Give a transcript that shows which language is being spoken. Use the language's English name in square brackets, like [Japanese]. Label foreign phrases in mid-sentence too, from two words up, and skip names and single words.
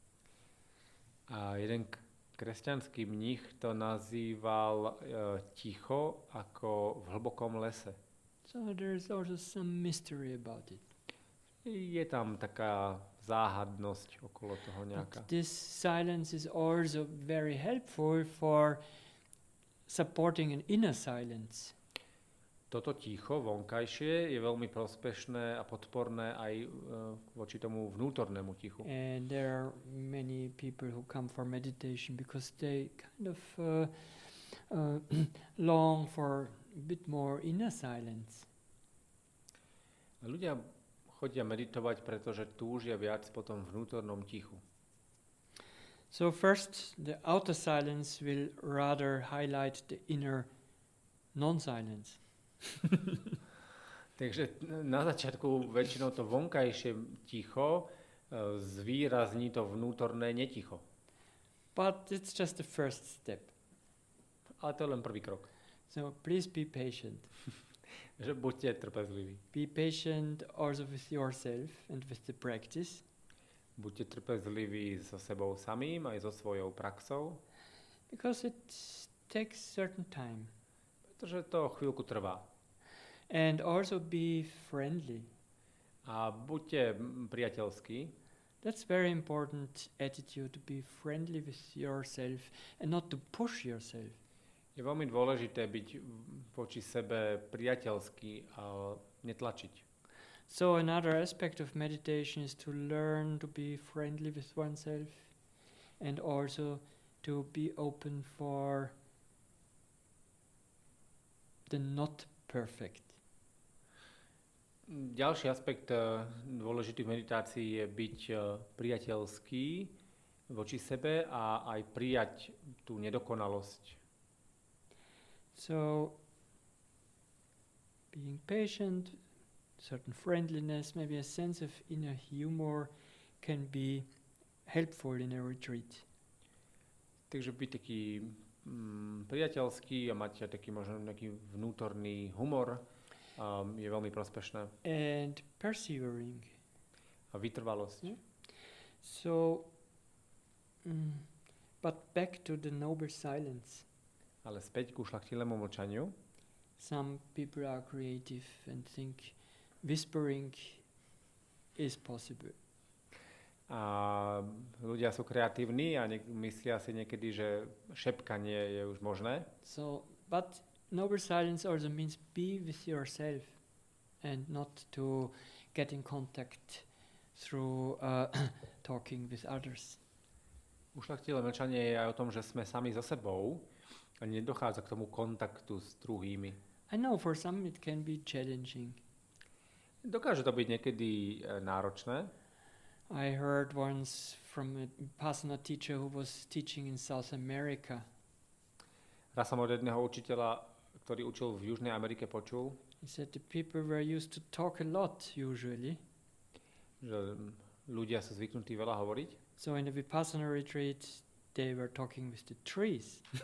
[Slovak] A jeden kresťanský mních to nazýval ticho ako v hlbokom lese. [English] So there's also some mystery about it. [Slovak] Je tam taká záhadnosť okolo toho nejaká. [English] But this silence is also very helpful for supporting an inner silence. [Slovak] Toto ticho vonkajšie je veľmi prospešné a podporné aj voči tomu vnútornému tichu. [English] And there are many people who come for meditation because they kind of long for a bit more inner silence. [Slovak] Ľudia chodia meditovať, pretože túžia viac po tom vnútornom tichu. [English] So first, the outer silence will rather highlight the inner non-silence. [Slovak] Takže na začiatku väčšinou to vonkajšie ticho zvýrazní to vnútorné neticho. [English] But it's just the first step. [Slovak] Ale to je len prvý krok. [English] So please be patient. [Slovak] Že buďte trpezliví. [English] Be patient also with yourself and with the practice. [Slovak] Buďte trpezliví so sebou samým aj so svojou praxou. [English] Because it takes certain time. [Slovak] Pretože to chvíľku trvá. [English] And also be friendly. [Slovak] A buďte priateľskí. [English] That's very important attitude, to be friendly with yourself and not to push yourself. [Slovak] Je veľmi dôležité byť voči sebe priateľský a netlačiť. [English] So another aspect of meditation is to learn to be friendly with oneself and also to be open for the not perfect. [Slovak] Ďalší aspekt dôležitý v meditácii je byť priateľský voči sebe a aj prijať tú nedokonalosť. [English] So being patient, certain friendliness, maybe a sense of inner humor can be helpful in a retreat. [Slovak] Takže byť taký priateľský a mať taký možno nejaký vnútorný humor je veľmi prospešné. [English] And persevering. [Slovak] A vytrvalosť. [English] So, but back to the noble silence. [Slovak] Ale späť ku šľachtilému mlčaniu. [English] Some people are creative and think whispering is possible. [Slovak] A ľudia sú kreatívni a myslia si niekedy, že šepkanie je už možné. [English] So, but noble silence also means be with yourself and not to get in contact through talking with others. [Slovak] Ušľachtilé mlčanie je aj o tom, že sme sami so sebou a nedochádza k tomu kontaktu s druhými. [English] I know for some it can be challenging. [Slovak] Dokáže to byť niekedy náročné. [English] I heard once from a Vipassana teacher who was teaching in South America. [Slovak] Raz som od jedného učiteľa, ktorý učil v Južnej Amerike, počul, [English] He said the people were used to talk a lot usually. [Slovak] že ľudia sú zvyknutí veľa hovoriť. [English] So in the Vipassana retreat they were talking with the trees.